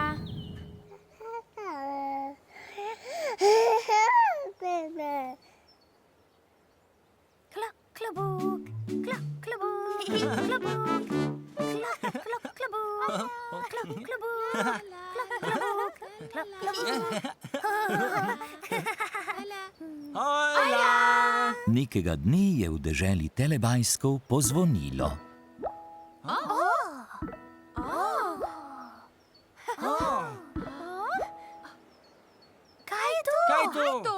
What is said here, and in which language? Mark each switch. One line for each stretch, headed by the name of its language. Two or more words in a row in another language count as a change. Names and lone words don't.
Slovenian: Klok, klobuk, klok, klobuk, klobuk, klok, klok, klobuk, klok, klobuk, klok, klobuk, Hojla. Nekega dne je v deželi Telebajskov pozvonilo. Kaj je to?